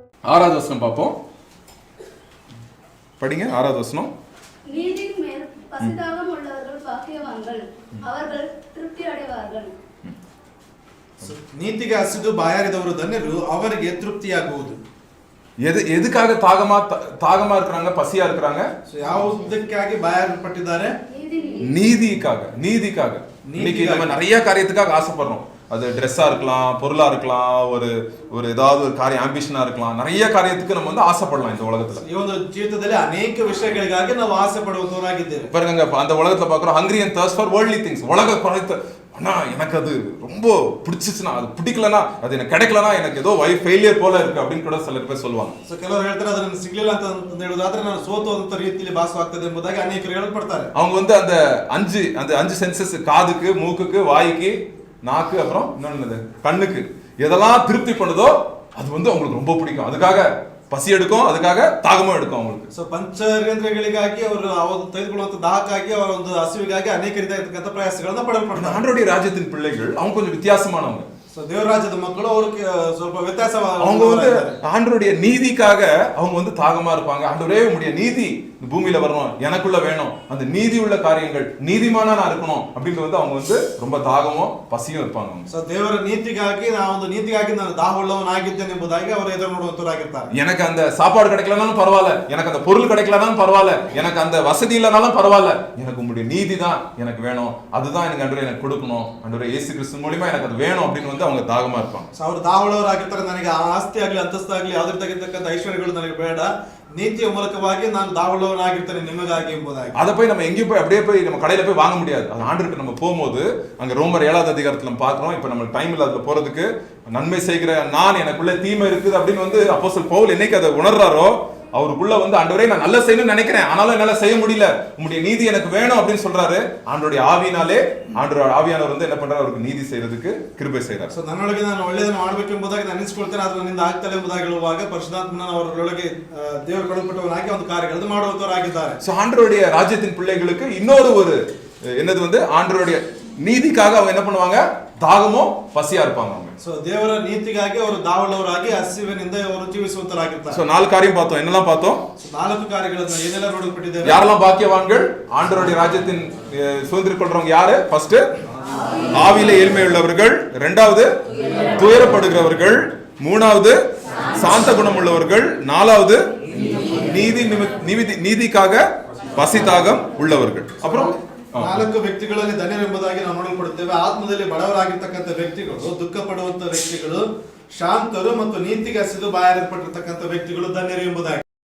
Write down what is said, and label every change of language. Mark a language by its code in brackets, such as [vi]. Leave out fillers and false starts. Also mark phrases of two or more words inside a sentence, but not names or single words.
[ta] ஆறாவது வசனம் பார்ப்போம். படிங்க. ஆறாவது வசனம். நீதியின் மேல் பசிதாகம் உள்ளவர்கள் பாக்கியவான்கள், அவர்கள் திருப்தி அடைவார்கள். [kn] ನೀತಿಗೆ ಹಸಿದು ಬಾಯಾರಿದವರು ಧನ್ಯರು, ಅವರಿಗೆ ತೃಪ್ತಿಯಾಗುವುದು. [ta] எதுக்காக தாகமா இருக்கிறாங்க, பசியா இருக்கிறாங்க? [kn] ಯಾವುದಕ್ಕಾಗಿ ಬಾಯಾರಿಪಟ್ಟಿದ್ದಾರೆ? [ta] நீதிக்காக. இன்னைக்கு நம்ம நிறைய காரியத்துக்காக ஆசைப்படுறோம். அது ட்ரெஸ்ஸா இருக்கலாம், பொருளா இருக்கலாம், ஒரு ஏதாவது ஒரு காரியம் ஆம்பிஷனா இருக்கலாம். நிறைய காரியத்துக்கு நம்ம வந்து ஆசைப்படலாம் இந்த உலகத்துல. [kn] ಈ ಒಂದು ಜೀವಿತದಲ್ಲಿ ಅನೇಕ ವಿಷಯಗಳಿಗಾಗಿ ನಾವು ಆಸೆ ಪಡುವವರಾಗಿದ್ದೇವೆ. [ta] பாருங்க, அந்த உலகத்துல பாக்குறோம் [en] hungry and thirst for worldly things. [ta] உலக காரியத்தை ஆனா எனக்கு அது ரொம்ப பிடிச்சிச்சுன்னா, அது பிடிக்கலனா, அது எனக்கு கிடைக்கலனா எனக்கு ஏதோ [en] life failure [ta] போல இருக்கு அப்படின்னு கூட சில பேர் சொல்லுவாங்க. [kn] ಸೊ ಕೆಲವರು ಹೇಳ್ತಾರೆ ಅದನ್ನ ಸಿಗ್ಲಿಲ್ಲ ಅಂತ ಹೇಳೋದಾದ್ರೆ ನಾನು ಸೋತುವಂತ ರೀತಿಯಲ್ಲಿ ಭಾಸವಾಗ್ತದೆ ಎಂಬುದಾಗಿ ಅನೇಕರು ಹೇಳಲ್ಪಡ್ತಾರೆ. [ta] அவங்க வந்து அந்த அஞ்சு சென்சஸ், காதுக்கு, மூக்குக்கு, வாய்க்கு, நாக்கு, அப்புறம் இன்னொன்னு கண்ணுக்கு எதெல்லாம் திருப்தி பண்ணுதோ அது வந்து அவங்களுக்கு ரொம்ப பிடிக்கும். அதுக்காக பசி எடுக்கும், அதுக்காக தாகமும் எடுக்கும் அவங்களுக்கு. [kn] ಸೊ ಪಂಚೇಂದ್ರಿಯಗಳಿಗಾಗಿ ಅವರು ತೆಗೆದುಕೊಳ್ಳುವಂತ ದಾಹಕ್ಕಾಗಿ ಅವರ ಒಂದು ಹಸಿವಿಗಾಗಿ ಅನೇಕ ರೀತಿಯಾಗಿರ್ತಕ್ಕಂಥ ಪ್ರಯಾಸಗಳನ್ನ ಪಡಲ್ಪಡ್ತಾರೆ. [ta] ஆண்டவருடைய ராஜ்யத்தின் பிள்ளைகள் அவங்க கொஞ்சம் வித்தியாசமானவங்க. [kn] ಸೊ ದೇವರಾಜ್ಯದ ಮಕ್ಕಳು ಅವರು ಸ್ವಲ್ಪ ವ್ಯತ್ಯಾಸವಾದ [ta] அவங்க வந்து ஆண்டவருடைய நீதிக்காக அவங்க வந்து தாகமா இருப்பாங்க. ஆண்டவரே உம்முடைய நீதி இந்த பூமியில வரணும், எனக்குள்ள வேணும், அந்த நீதி உள்ள காரியங்கள், நீதிமானா நான் இருக்கணும் அப்படின்னு வந்து அவங்க வந்து ரொம்ப தாகமும் பசியும் இருப்பாங்க. [kn] ಸೊ ದೇವರ ನೀತಿಗಾಗಿ ನಾನು ದಾಹವುಳ್ಳವನಾಗಿದ್ದೇನೆ ಎಂಬುದಾಗಿ ಅವರು ಎದುರು ನೋಡುವಂತವರಾಗಿರ್ತಾರೆ. [ta] எனக்கு அந்த சாப்பாடு கிடைக்கலனாலும் பரவாயில்ல, எனக்கு அந்த பொருள் கிடைக்கலனாலும் பரவாயில்ல, எனக்கு அந்த வசதி இல்லைனாலும் பரவாயில்ல, எனக்கு உங்களுடைய நீதி தான் எனக்கு வேணும், அதுதான் எனக்கு ஆண்டவரே எனக்கு கொடுக்கணும், ஆண்டவரே இயேசு கிறிஸ்து மூலமா எனக்கு அது வேணும் அப்படின்னு வந்து அவங்க தாகமா இருப்பாங்க. [kn] ಸೊ ಅವರು ದಾಹವುಳ್ಳವರಾಗಿರ್ತಾರೆ. ನನಗೆ ಆಸ್ತಿ ಆಗಲಿ ಅಂತಸ್ತು ಆಗಲಿ ಯಾವುದ್ರ ತಗಿರ್ತಕ್ಕಂಥ ಐಶ್ವರ್ಯಗಳು ನನಗೆ ಬೇಡ, நீதிய மூலமாகி நான் தாவளவனாகிருத்தேன் நிம்மதியாகி என்பதாಗಿ. [ta] அதை போய் நம்ம எங்கேயும் போய் அப்படியே போய் நம்ம கடையில போய் வாங்க முடியாது. அது ஆண்டவருக்கு நம்ம போகும்போது அங்க ரோமர் 7வது அதிகாரத்துல நம்ம பார்க்கிறோம். இப்ப நம்ம டைம் இல்ல அதுல போறதுக்கு. நன்மை செய்கிற நான் எனக்குள்ள தீமை இருக்குது அப்படின்னு வந்து அப்போஸ்தலன் பவுல் என்னைக்கு அதை உணர்றாரோ அவருக்குள்ள வந்து ஆண்டவரே நான் நல்ல செய்யணும்னு நினைக்கிறேன், ஆனாலும் என்னால செய்ய முடியல, உங்களுடைய நீதி எனக்கு வேணும் அப்படின்னு சொல்றாரு. ஆண்டவருடைய ஆவியினாலே ஆவியானவர் வந்து என்ன பண்றாரு, அவருக்கு நீதி செய்யறதுக்கு கிருபை செய்றார். [kn] ಸೊ ನನ್ನೊಳಗೆ ನಾನು ಒಳ್ಳೆಯದನ್ನು ಮಾಡಬೇಕು ಎಂಬುದಾಗಿ ನಾನು ಅನಿಸಿಕೊಳ್ತೇನೆ, ಅದು ನನ್ನಿಂದ ಆಗ್ತದೆ ಎಂಬುದಾಗಿ ಹೇಳುವಾಗ ಪರಿಶುದ್ಧಾತ್ಮನ ಅವರೊಳಗೆ ದೇವರು ಕಳುಹಿಸಲ್ಪಟ್ಟವನಾಗಿ ಒಂದು ಕಾರ್ಯಗಳನ್ನು ಮಾಡುವಂತವರಾಗಿದ್ದಾರೆ. [ta] சோ ஆண்டவருடைய ராஜ்யத்தின் பிள்ளைகளுக்கு இன்னொரு ஒரு என்னது வந்து ஆண்டவருடைய நீதிக்காக அவங்க என்ன பண்ணுவாங்க, தாகமோ பசியா இருப்பாங்க அவங்க. [kn] ಸೊ ದೇವರ ನೀತಿಗಾಗಿ ಅವರು ದಾವಳವರಾಗಿ ಹಸಿವಿನಿಂದ ಅವರು ಜೀವಿಸುವಂತರಾಗಿರ್ತಾರೆ. [ta] சோ 4 காரியம் பார்த்தோம். என்னெல்லாம் பார்த்தோம்? [kn] 4 ಕಾರ್ಯಗಳನ್ನು ಏನೆಲ್ಲ ನೋಡಲ್ಪಟ್ಟಿದ್ದೇವೆ. [ta] யாரெல்லாம் பாக்கியவான்கள்? ஆண்டவருடைய ராஜ்யத்தின் சுதந்திரம் கொள்றவங்க யாரு? ஃபர்ஸ்ட் ஆவியிலே ஏழ்மை உள்ளவர்கள், இரண்டாவது துயரப்படுகிறவர்கள், மூணாவது சாந்த குணம் உள்ளவர்கள், நாலாவது நீதிக்காக பசிதாகம் உள்ளவர்கள். அப்புறம் [kn] 4 ವ್ಯಕ್ತಿಗಳಲ್ಲಿ ಧನ್ಯರೆಂಬುದಾಗಿ ನಾವು ನೋಡಲ್ಪಡುತ್ತೇವೆ. ಆತ್ಮದಲ್ಲಿ ಬಡವರಾಗಿರ್ತಕ್ಕಂಥ ವ್ಯಕ್ತಿಗಳು, ದುಃಖ ಪಡುವಂತ ವ್ಯಕ್ತಿಗಳು, ಶಾಂತರು ಮತ್ತು ನೀತಿಗೆ ಹಸಿದು ಬಾಯಾರಿಪಟ್ಟಿರ್ತಕ್ಕಂಥ ವ್ಯಕ್ತಿಗಳು ಧನ್ಯರು ಎಂಬುದಾಗಿ.